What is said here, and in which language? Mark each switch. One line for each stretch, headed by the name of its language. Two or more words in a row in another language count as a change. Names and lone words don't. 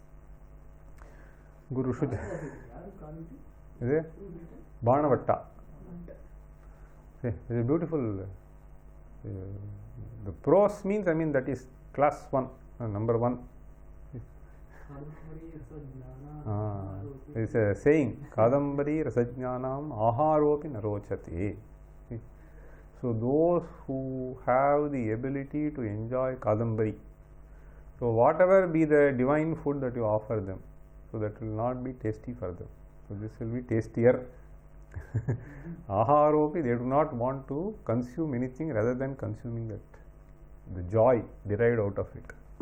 English: Guru Shuja. Is it? Banavatta. See, it is beautiful. The prose means, I mean, that is class 1, number 1. There is a saying,
Sanskrit: कादम्बरी रसज्ञानं आहारोऽपि नरोचते.
English: So those who have the ability to enjoy Kadambari, so whatever be the divine food that you offer them, so that will not be tasty for them. So this will be tastier. Aharopi, they do not want to consume anything rather than consuming that, the joy derived out of it.